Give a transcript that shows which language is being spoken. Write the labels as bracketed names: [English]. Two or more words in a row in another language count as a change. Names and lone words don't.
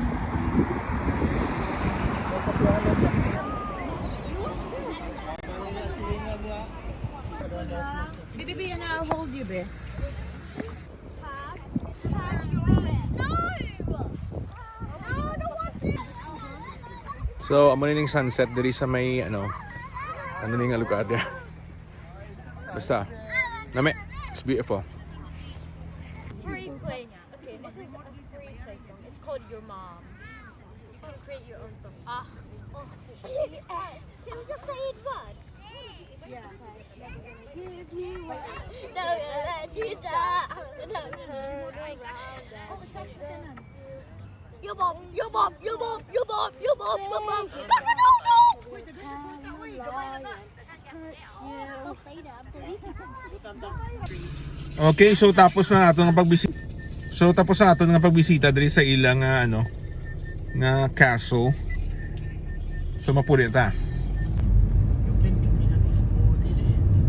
[English] Baby, and I'll hold you, be. So, [Hiligaynon] amo na ning sunset diri sa may ano ning lugar dia. Basta. Nami, [English] it's beautiful. Free play. Okay, this is a free play song. It's called Your Mom. You can create your own song. Can we just say it once? Yeah. Give you what? No, let you down. No, your mom, your mom, your mom, your mom, your mom, your mom. [Hiligaynon] Okay, so tapos na ato nga pagbisita. Diri sa ilang ano nga castle. So mapuli ta. [English] Yung pin computer is 4 digits.